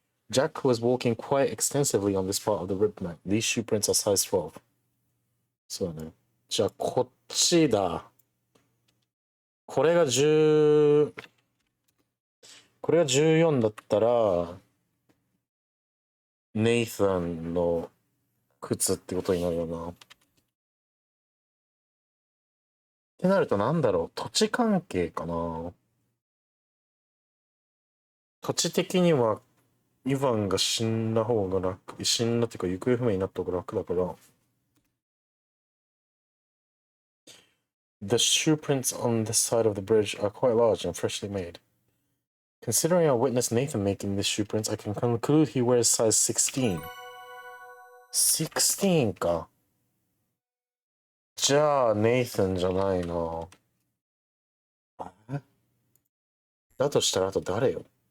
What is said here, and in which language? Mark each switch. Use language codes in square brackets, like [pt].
[en] Jack was walking quite extensively on this part of the riverbank. These shoe prints are size 12. [ja] そうだね。じゃあ、こっちだ。これが10、これが14だったら、ネイサンの靴ってことになるよな。ってなるとなんだろう、土地関係かな。土地的には、イヴァンが死んだ方が楽、死んだっていうか行方不明になった方が楽だから。 [en] The shoe prints on this side of the bridge are quite large and freshly made. Considering I witnessed Nathan making these shoe prints, I can conclude he wears size 16. [ja] 16か。じゃあ、ネイサンじゃないな。だとしたらあと誰よ。